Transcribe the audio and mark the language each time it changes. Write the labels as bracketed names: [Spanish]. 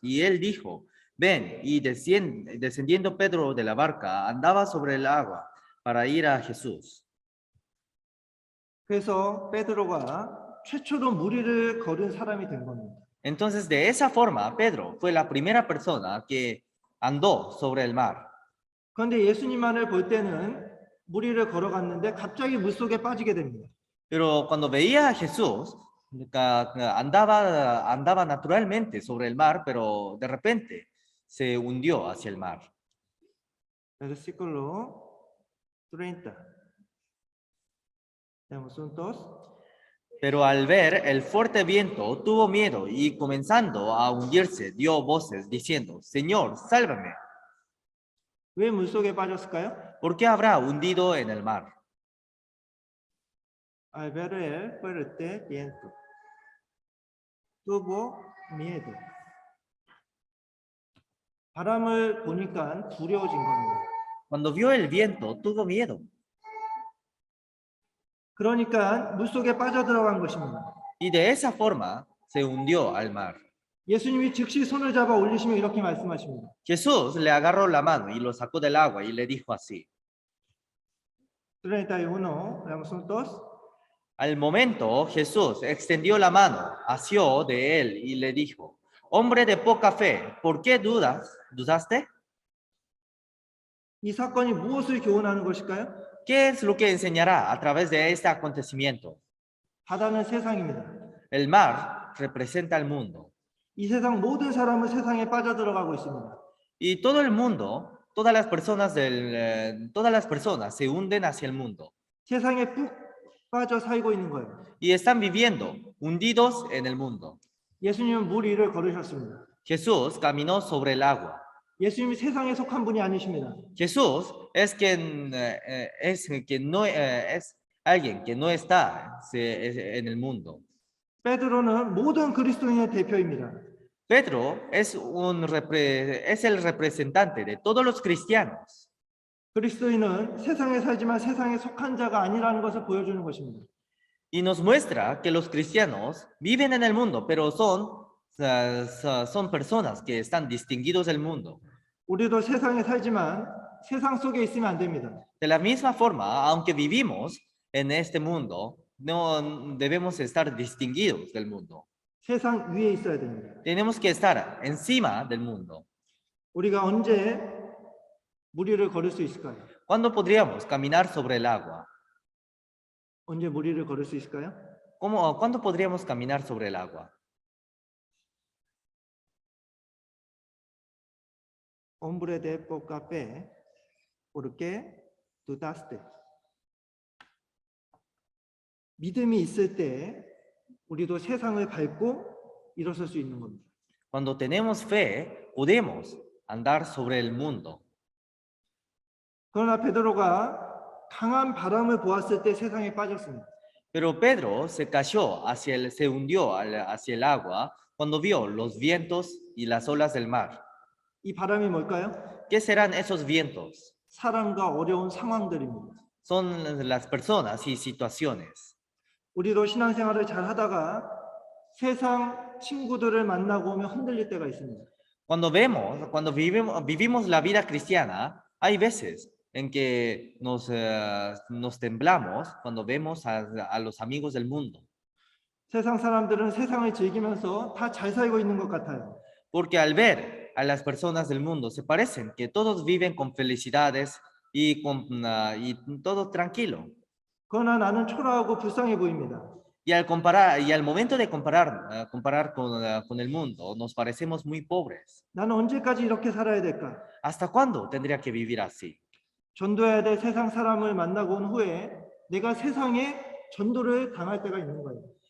[Spanish] Y él dijo, ven, y descendiendo Pedro de la barca, andaba sobre el agua para ir a Jesús. [Korean] 그래서 베드로가 최초로 무리를 걸은 사람이 된 겁니다. [Spanish] Entonces, de esa forma, Pedro fue la primera persona que andó sobre el mar. [Korean] 그런데 예수님만을 볼 때는 무리를 걸어갔는데 갑자기 물속에 빠지게 됩니다. [Spanish] Pero cuando veía a Jesús, andaba naturalmente sobre el mar, pero de repente se hundió hacia el mar. Versículo 30. Leemos juntos. Pero al ver el fuerte viento, tuvo miedo y comenzando a hundirse, dio voces diciendo, Señor, sálvame. [Korean] 왜 물속에 빠졌을까요? [Spanish] ¿Por qué habrá hundido en el mar? Al ver el fuerte viento, tuvo miedo. [Korean] 바람을 보니까 두려워진 겁니다. [Spanish] Cuando vio el viento, tuvo miedo. [Korean] 그러니까 물속에 빠져들어간 것입니다. [Spanish] Y de esa forma se hundió al mar. [Korean] 예수님이 즉시 손을 잡아 올리시며 이렇게 말씀하십니다. [Spanish] Jesús le agarró la mano y lo sacó del agua y le dijo así. 31, leamos juntos. Al momento, Jesús extendió la mano, asió de él y le dijo, hombre de poca fe, ¿por qué dudaste? [Korean] 이 사건이 무엇을 교훈하는 것일까요? [Spanish] ¿Qué es lo que enseñará a través de este acontecimiento? [Korean] 바다는 세상입니다. [Spanish] El mar representa el mundo. [Korean] 이 세상 모든 사람은 세상에 빠져들어가고 있습니다. [Spanish] Y todo el mundo, todas las personas se hunden hacia el mundo. [Korean] 세상에 푹 빠져 살고 있는 거예요. [Spanish] Y están viviendo hundidos en el mundo. [Korean] 예수님은 물 위를 걸으셨습니다. [Spanish] Jesús caminó sobre el agua. [Korean] 예수님이 세상에 속한 분이 아니십니다. [Spanish] Jesús es alguien que no está en el mundo. [Korean] 베드로는 모든 그리스도인의 대표입니다. [Spanish] Pedro es el representante de todos los cristianos. [Korean] 그리스도인은 세상에 살지만 세상에 속한 자가 아니라는 것을 보여주는 것입니다. [Spanish] Y nos muestra que los cristianos viven en el mundo, pero son personas que están distinguidos del mundo. [Korean] 우리도 세상에 살지만 세상 속에 있으면 안 됩니다. [Spanish] De la misma forma, aunque vivimos en este mundo, no debemos estar distinguidos del mundo. [Korean] 세상 위에 있어야 됩니다. [Spanish] Tenemos que estar encima del mundo. [Korean] 우리가 언제 물 위를 걸을 수 있을까요? [Spanish] ¿Cuándo podríamos caminar sobre el agua? [Korean] 언제 물 위를 걸을 수 있을까요? [Spanish] ¿Cuándo podríamos caminar sobre el agua? Hombre de poca fe, ¿por qué dudaste? [Korean] 믿음이 있을 때 우리도 세상을 밟고 일어설 수 있는 겁니다. [Spanish] Cuando tenemos fe, podemos andar sobre el mundo. [Korean] 그러나 베드로가 강한 바람을 보았을 때 세상에 빠졌습니다. [Spanish] Pero Pedro se hundió hacia el agua cuando vio los vientos y las olas del mar. [Korean] 이 바람이 뭘까요? [Spanish] ¿Qué serán esos vientos? [Korean] 사람과 어려운 상황들입니다. [Spanish] Son las personas y situaciones. [Korean] 우리도 신앙생활을 잘 하다가 세상 친구들을 만나고 오면 흔들릴 때가 있습니다. [Spanish] Cuando vivimos la vida cristiana, hay veces en que nos temblamos cuando vemos a los amigos del mundo. [Korean] 세상 사람들은 세상을 즐기면서 다 잘 살고 있는 것 같아요. [Spanish] Porque al ver a las personas del mundo, se parecen que todos viven con felicidades y todo tranquilo. [Korean] 그러나 나는 초라하고 불쌍해 보입니다. [Spanish] Y al comparar, y al momento de comparar con el mundo, nos parecemos muy pobres. [Korean] 나는 언제까지 이렇게 살아야 될까? [Spanish] ¿Hasta cuándo tendría que vivir así? [Korean] 전도해야 될 세상 사람을 만나고 온 후에 내가 세상에 전도를 당할 때가 있는 거예요.